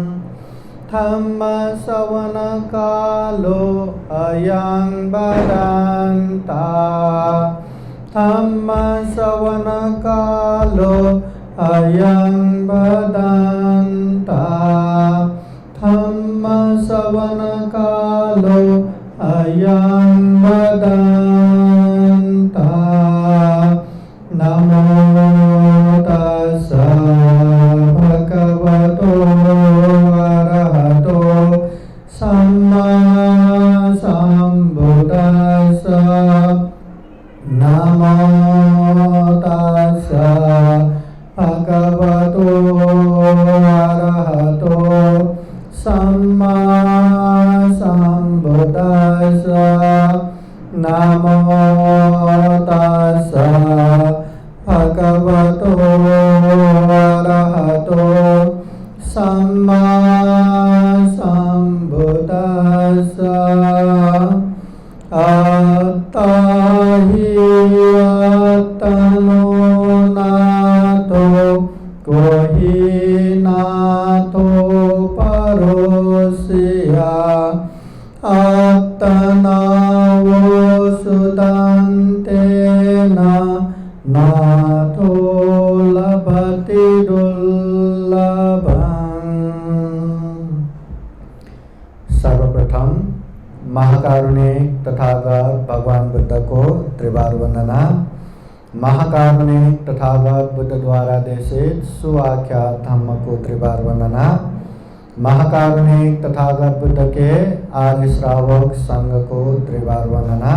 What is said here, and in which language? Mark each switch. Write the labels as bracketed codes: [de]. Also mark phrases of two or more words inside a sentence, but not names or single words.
[pi] धम्मश्रवणकालो अयं वदन्ता धम्मश्रवणकालो अयं वदन्ता धम्मश्रवणकालो अयं वदन्ता नमो तस्सै भगवतो सम्मा सम्बुद्धास्स नमो तस्सै भगवतो अरहतो सम्मा सम्बुद्धास्स नमो तस्सै भगवतो अरहतो सम्मा सम्बुद्धास्स अत्ताहि अत्तनो नाथो कोहि नाथो परोसिया अत्तनावो सुदन्तेन नाथो लभति दुर्लभम्। [hi] सर्वप्रथम महाकारुणिक तथागत भगवान बुद्ध को त्रिवार वंदना। महाकारुणिक तथागत बुद्ध द्वारा देशित सुआख्यात धम्म को त्रिवार वंदना। महाकारुणिक तथागत बुद्ध के आर्य श्रावक संघ को त्रिवार वंदना।